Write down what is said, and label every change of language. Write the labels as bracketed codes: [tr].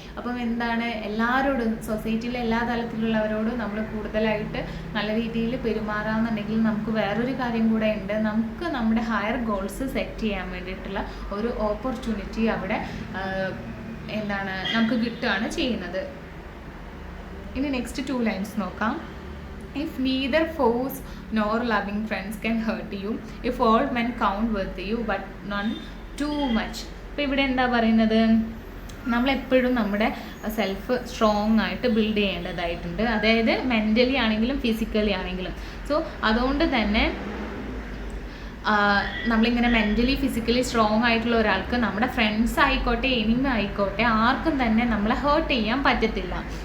[ml] അപ്പം എന്താണ് എല്ലാവരോടും സൊസൈറ്റിയിലെ എല്ലാ തലത്തിലുള്ളവരോടും നമ്മൾ കൂടുതലായിട്ട് നല്ല രീതിയിൽ പെരുമാറാമെന്നുണ്ടെങ്കിൽ നമുക്ക് വേറൊരു കാര്യം കൂടെ ഉണ്ട്, നമുക്ക് നമ്മുടെ ഹയർ ഗോൾസ് സെറ്റ് ചെയ്യാൻ വേണ്ടിയിട്ടുള്ള ഒരു ഓപ്പർച്യൂണിറ്റി അവിടെ എന്താണ് നമുക്ക് കിട്ടുകയാണ് ചെയ്യുന്നത്. ഇനി നെക്സ്റ്റ് 2 ലൈൻസ് നോക്കാം. [en] If neither foes nor loving friends can hurt you, if all men count worth you but none too much. [ml] അപ്പോൾ ഇവിടെ എന്താ പറയുന്നത്, നമ്മളെപ്പോഴും നമ്മുടെ സെൽഫ് സ്ട്രോങ് ആയിട്ട് ബിൽഡ് ചെയ്യേണ്ടതായിട്ടുണ്ട്, അതായത് മെൻ്റലി ആണെങ്കിലും ഫിസിക്കലി ആണെങ്കിലും. സോ അതുകൊണ്ട് തന്നെ നമ്മളിങ്ങനെ മെൻ്റലി ഫിസിക്കലി സ്ട്രോങ് ആയിട്ടുള്ള ഒരാൾക്ക് നമ്മുടെ ഫ്രണ്ട്സ് ആയിക്കോട്ടെ എനിമി ആയിക്കോട്ടെ ആർക്കും തന്നെ നമ്മളെ ഹേർട്ട് ചെയ്യാൻ പറ്റത്തില്ല.